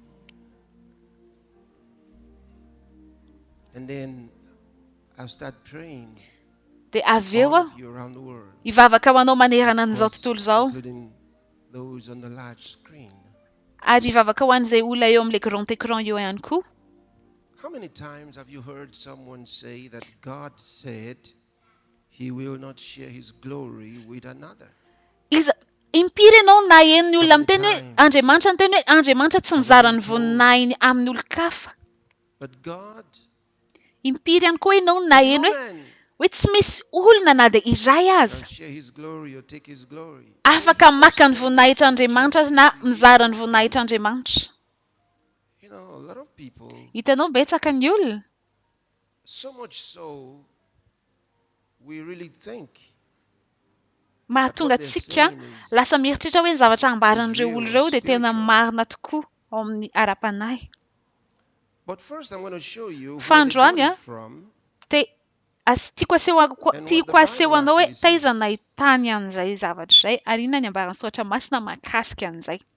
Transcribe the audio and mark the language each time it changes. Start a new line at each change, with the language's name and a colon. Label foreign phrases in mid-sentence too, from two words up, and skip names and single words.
Malagasy: Dia avy eo hivavaka ho anao manerana an'izao tontolo izao. Ary hivavaka ho an'izay olona eo amin'ilay
French: grand écran
Malagasy: eo ihany koa.
English: How many times have you heard someone say that God said he will not share his glory with another?
Malagasy: Impiry ianao na hen'ny olona miteny hoe Andriamanitra miteny hoe Andriamanitra tsy mizara ny voninahiny amin'ny olon-kafa. Impiry ihany koa ianao na heny hoe tsy misy olona na dia iray aza afaka maka ny voninahitr'Andriamanitra na mizara ny voninahitr'Andriamanitra. Hitanao betsaka ny olona.
English: So much so we really think
Malagasy: mahatonga antsika lasa mieritreritra hoe ny zavatra ambaran'ireo olona ireo dia tena marina tokoa ao amin'ny ara-panahy. Fa androany dia tiako aseho anao hoe taiza nahitany an'izay zavatra izay ary inona ny ambaran'ny soratra masina mahakasika an'izay.